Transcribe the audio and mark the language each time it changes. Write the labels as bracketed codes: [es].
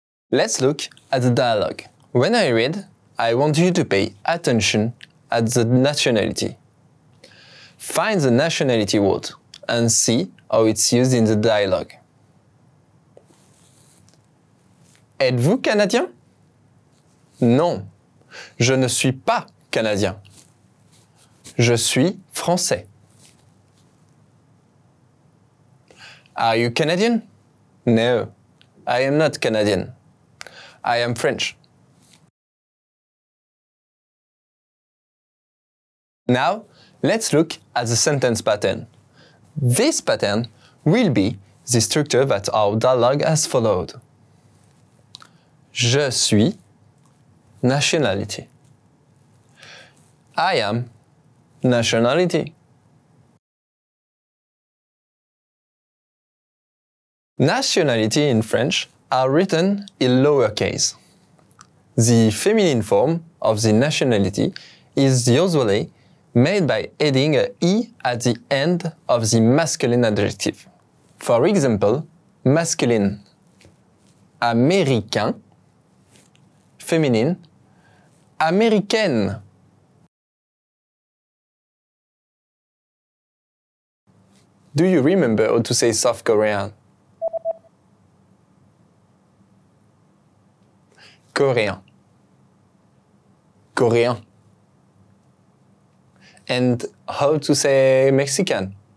[en] Let's look at the dialogue. When I read, I want you to pay attention at the nationality. Find the nationality word and see how it's used in the dialogue. [fr] Êtes-vous Canadien? Non, je ne suis pas Canadien. Je suis Français. [en] Are you Canadian? No, I am not Canadian. I am French. Now, let's look at the sentence pattern. This pattern will be the structure that our dialogue has followed. [fr] Je suis, [en] nationality. I am, nationality. Nationality in French are written in lowercase. The feminine form of the nationality is usually made by adding a E at the end of the masculine adjective. For example, masculine, américain, féminine, américaine. Do you remember how to say South Korean? [fr] Coréen. Coréen. [en] And how to say Mexican?